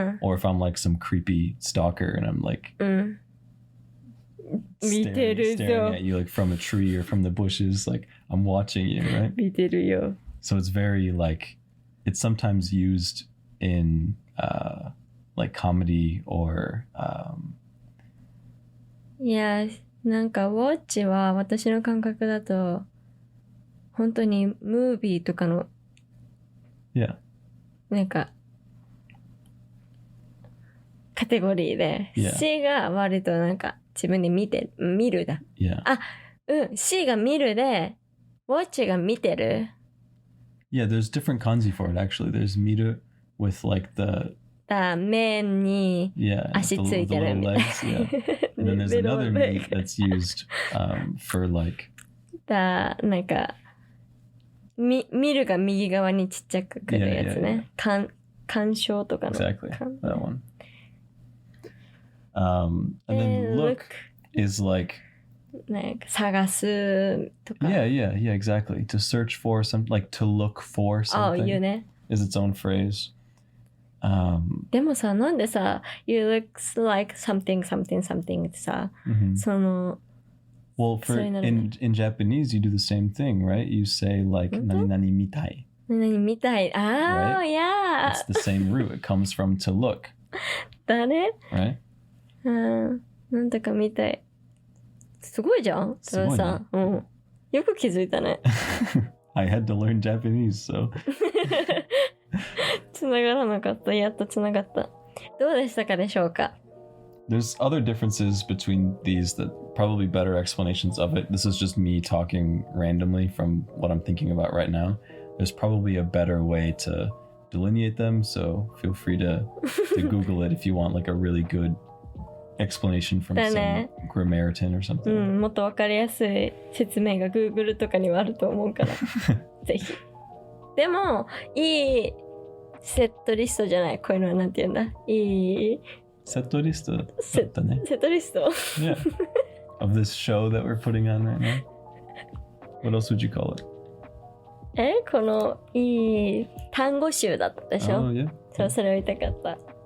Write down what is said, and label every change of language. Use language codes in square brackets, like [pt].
[en] Or if I'm like some creepy stalker and I'm like staring at you like from a tree or from the bushes, like I'm watching you, right? [ja] 見てるよ。 [en] So it's very like, it's sometimes used in like comedy or [ja] いや、なんかウォッチは私の感覚だと本当にムービーとかの [en] yeah, [ja] なんかカテゴリーで、 [en] Yeah. [ja] C が割となんか自分で見るだ。 [en] yeah. [ja] C が見るで、ウォッチが見てる。 [en] Yeah, there's different kanji for it actually. There's miru with like the [ja] 面に [en] yeah, [ja] 足 [en] the [ja] ついてる [en] little [ja] みたいな。 [en] legs, yeah. And then there's another meat that's used for like [ja] なんか見るが右側にちっちゃくくるやつね。鑑賞とかの。 [en] exactly that one. And then look is like [ja] なんか探すとか。 [en] yeah, exactly. To search for something, like to look for something [ja] 言うね。 [en] is its own phrase. [ja] でもさ、なんでさ、 [en] you looks like something [ja] ってさ、その、 [en] Well, in Japanese, you do the same thing, right? You say like [ja] 何々みたい. 何みたい。 [en] Right? yeah. It's the same root. It comes from to look, [ja] だね。 [en] right? [ja] なんだかみたい。すごいじゃん。すごいね。さ、よく気づいたね。 [en] I had to learn Japanese, so. [ja] つながらなかった。やっとつながった。どうでしたかでしょうか? [en] There's other differences between these that probably better explanations of it. This is just me talking randomly from what I'm thinking about right now. There's probably a better way to delineate them, so feel free to Google it if you want like a really good explanation from some grammarian or something. [ja] もっとわかりやすい説明が Google とかにはあると思うからぜひ。でもいいセットリストじゃない。こういうのはなんて言うんだ。いいセットリストだったね。セットリスト [en] Yeah. Of this show that we're putting on right now. What else would you call it? [ja] このいい単語集だったでしょ。 [en] Oh, yeah. [ja] そう、それを言いたかった。